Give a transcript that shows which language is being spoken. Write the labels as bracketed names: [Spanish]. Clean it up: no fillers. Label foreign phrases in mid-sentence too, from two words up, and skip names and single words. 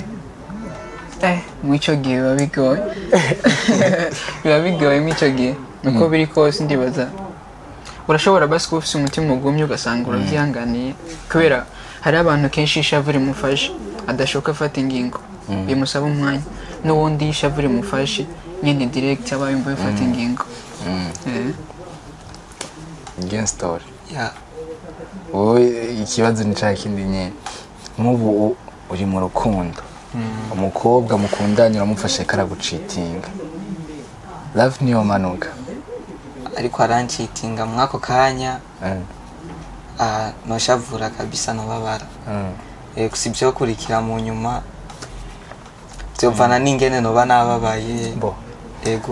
[Rundi] mw'ico gihe biba bigoye mw'ico gihe nuko biri kose ndibaza urashobora basi kuba ufise umutima ugumye ugasanga uravyihanganiye kubera hari abantu kenshi ishavu rimufashe adashoka afata ingingo bimusaba umwanya n'uwundi ishavu rimufashe nyene direct aba yumva yafata ingingo [English] again story [Rundi] wowe ikibazo ni cya kindi nyine nk'ubu uri mu rukundo umukobwa mukundanye uramufashe karagucitinga love niyo manuka ariko arancitinga mwako kanya noshavura kabisa nobabara gusa ibyo kurikira mu nyuma byovana n'ingene noba nababaye ego